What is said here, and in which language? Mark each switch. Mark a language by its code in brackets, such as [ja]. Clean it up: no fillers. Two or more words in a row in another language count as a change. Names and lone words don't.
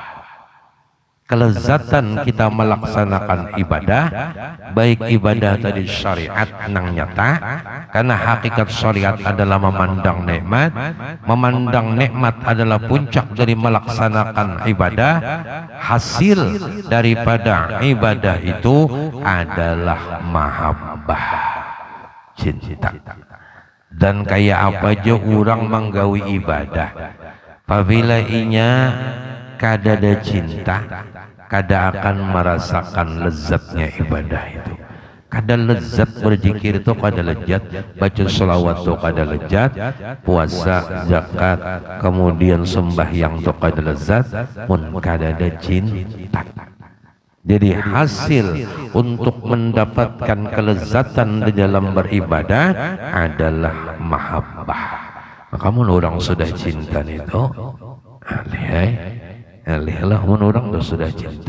[id] Kelezatan kita melaksanakan ibadah, baik ibadah tadi syariat nang nyata, karena hakikat syariat adalah memandang nikmat. Memandang nikmat adalah puncak dari melaksanakan ibadah. Hasil daripada ibadah itu adalah mahabbah, cinta. [bjn] Dan kayak apa aja orang menggawi ibadah, apabila inya kada ada cinta, kada akan merasakan lezatnya ibadah itu. Kada lezat berzikir itu kada lezat, baca sholawat itu kada lezat, puasa, zakat, kemudian sembahyang itu kada lezat, pun kada ada cinta. [id] Jadi hasil untuk mendapatkan kelezatan di dalam beribadah adalah mahabbah. [bjn] Maka mun orang sudah cinta itu, lihatlah mun orang sudah cinta.